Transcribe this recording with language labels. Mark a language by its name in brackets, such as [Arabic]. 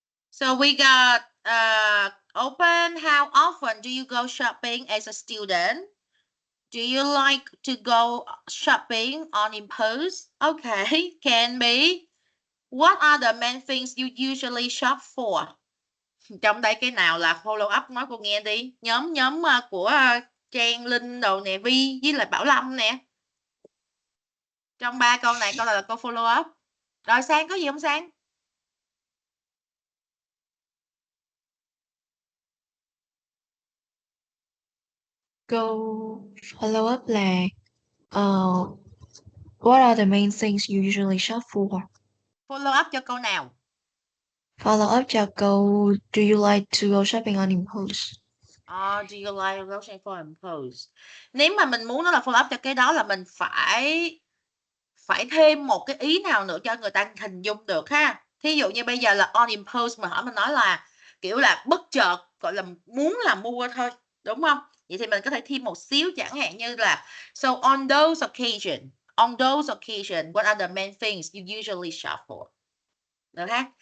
[English] So we got open. How often do you go shopping as a student? Do you like to go shopping on impulse? Okay, can be. What are the main things you usually shop for? [Vietnamese] Trong đây cái nào là follow up nói cô nghe đi. Nhóm của Trang, Linh đồ nè, Vi với lại Bảo Lâm nè. Trong 3 câu này câu nào là câu follow up? Rồi Sang có gì không Sang? Câu [English] follow up là what are the main things you usually shop for? [Vietnamese] Follow up cho câu nào? [English] Follow up [Vietnamese] cho câu [English] do you like to go shopping on impulse? Do you like grocery for impulse? [Vietnamese] Nếu mà mình muốn nó là follow up cho cái đó là mình phải thêm một cái ý nào nữa cho người ta hình dung được ha. Thí dụ như bây giờ là on impulse mà hỏi mình nói là kiểu là bất chợt, gọi là muốn là mua thôi, đúng không? Vậy thì mình có thể thêm một xíu, chẳng hạn như là [English] so on those occasion, what are the main things you usually shop for? [Vietnamese] Được ha?